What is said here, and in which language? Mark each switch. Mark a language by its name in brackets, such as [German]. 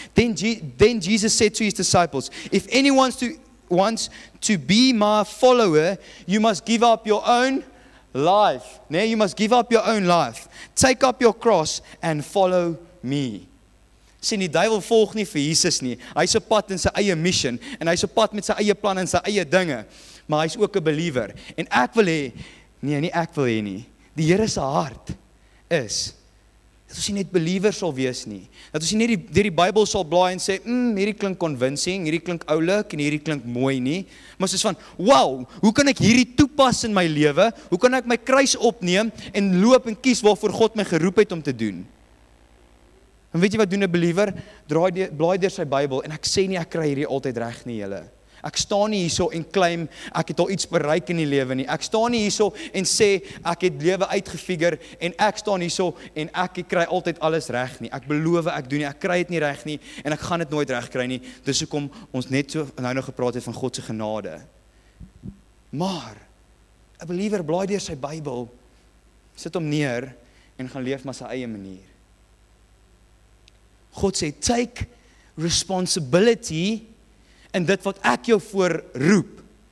[English] Then Jesus said to his disciples, if anyone wants to be my follower, you must give up your own life. Nee, you must give up your own life. Take up your cross and follow me. [Afrikaans] Sien, die duiwel volg nie vir Jesus nie. Hy's op pad in sy eie mission en hy's op pad met sy eie plan en sy eie dinge, maar hy's ook 'n believer. En ek wil hê nee, nie ek wil hê nie. Die Here se hart is dat ons nie net believers sal wees nie. Dat ons nie net die Bybel sal blaai en sê, hierdie klink convincing, hierdie klink oulik en hierdie klink mooi nie. Maar soos van, wow, hoe kan ek hierdie toepas in my lewe? Hoe kan ek my kruis opneem en loop en kies waarvoor God my geroep het om te doen? En weet jy wat doen 'n believer? Blaai deur sy Bybel en ek sê nie ek kry hierdie altyd reg nie, julle. Ek staan nie hierso en claim ek het al iets bereik in die lewe nie. Ek staan nie hierso en sê ek het lewe uitgefigure en ek staan hierso en ek kry altyd alles reg nie. Ek beloof ek doen nie, ek kry dit nie reg nie en ek gaan dit nooit reg kry nie. Dis hoekom ons net so nou nog gepraat het van God se genade. Maar 'n believer blaai deur sy Bybel, sit hom neer en gaan leef maar sy eie manier. God sê [English] take responsibility [Afrikaans] en dit wat ek jou voor roep.